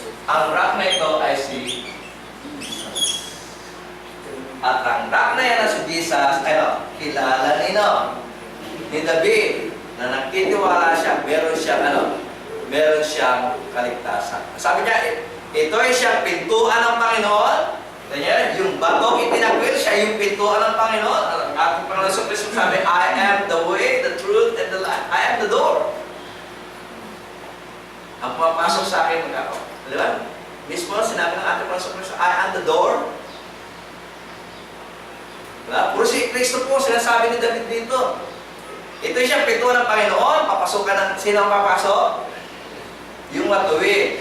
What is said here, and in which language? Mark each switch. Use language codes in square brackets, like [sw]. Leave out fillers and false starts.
[tl] Ang rock na ito ay si Jesus. At ang rock na yan na si Jesus, kilala ni David, na nagtitiwala siya, meron siyang kaligtasan. Sabi niya, ito ay siyang pintuan ng Panginoon. Yung batong itinakwil, siya yung pintuan ng Panginoon. Ang ating Panginoon Kristo sabi, [en] I am the way, the truth, and the life. I am the door. [tl] Ang pumapasok sa akin, di ba? Mismo, sinabi ng ating Panginoon Kristo, [en] I am the door. [tl] Diba? Puro si Kristo po, sinasabi ni David dito. Ito siyang pintuan ng Panginoon, papasukan ng sino ang papasok? Yung matuwid.